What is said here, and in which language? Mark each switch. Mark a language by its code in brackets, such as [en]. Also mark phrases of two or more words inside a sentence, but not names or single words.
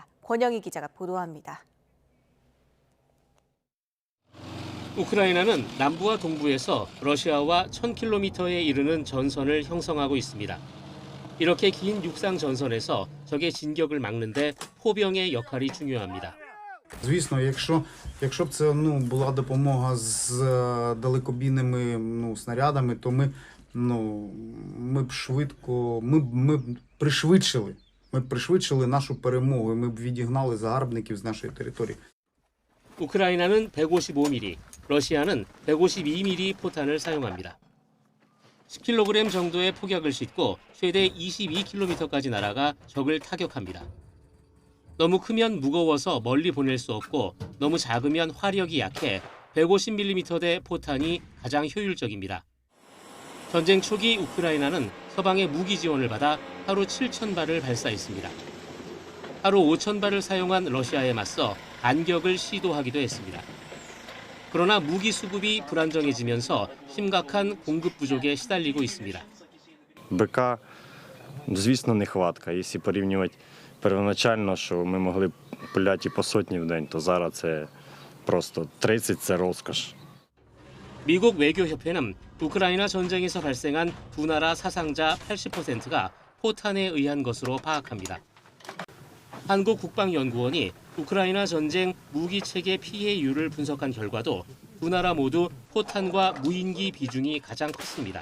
[ko] 권영희 기자가 보도합니다. 우크라이나는 남부와 동부에서 러시아와 1000km에 이르는 전선을 형성하고 있습니다. 이렇게 긴 육상 전선에서 적의 진격을 막는 데 포병의 역할이 중요합니다. [uk] Звісно, якщо б це була допомога з далекобійними снарядами, то ми б швидко пришвидшили нашу перемогу, і ми б відігнали загарбників з нашої території. [ko] 우크라이나는 155mm, 러시아는 152mm 포탄을 사용합니다. 10kg 정도의 폭약을 싣고 최대 22km까지 날아가 적을 타격합니다. 너무 크면 무거워서 멀리 보낼 수 없고 너무 작으면 화력이 약해 150mm대 포탄이 가장 효율적입니다. 전쟁 초기 우크라이나는 서방의 무기 지원을 받아 하루 7,000발을 발사했습니다. 하루 5,000발을 사용한 러시아에 맞서 반격을 시도하기도 했습니다. 그러나 무기 수급이 불안정해지면서 심각한 공급 부족에 시달리고 있습니다. [uk] БК, звісно, нехватка. Якщо порівнювати первоначально, що ми могли пуляти по сотні в день, то зараз це просто 30 – це розкош. [ko] 미국 외교협회는 우크라이나 전쟁에서 발생한 두 나라 사상자 80%가 포탄에 의한 것으로 파악합니다. 한국국방연구원이 우크라이나 전쟁 무기 체계 피해율을 분석한 결과도 두 나라 모두 포탄과 무인기 비중이 가장 컸습니다.